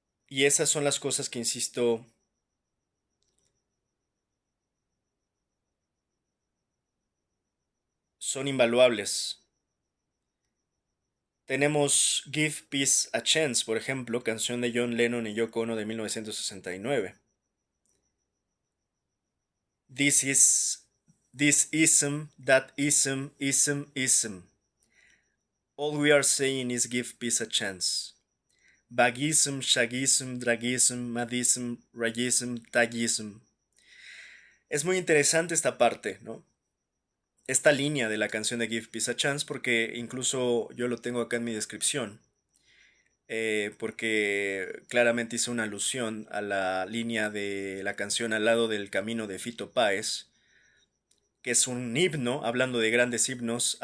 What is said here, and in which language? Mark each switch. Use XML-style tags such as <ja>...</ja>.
<es>Y esas son las cosas que, insisto, son invaluables. Tenemos Give Peace a Chance, por ejemplo, canción de John Lennon y Yoko Ono de 1969.</es> <en>This is, this ism, that ism, ism, ism. All we are saying is give peace a chance. Bagism, shagism, dragism, madism, ragism, tagism.</en> <es>Es muy interesante esta parte, ¿no? Esta línea de la canción de Give Peace a Chance, porque incluso yo lo tengo acá en mi descripción, porque claramente hizo una alusión a la línea de la canción Al lado del camino de Fito Páez, que es un himno, hablando de grandes himnos.</es>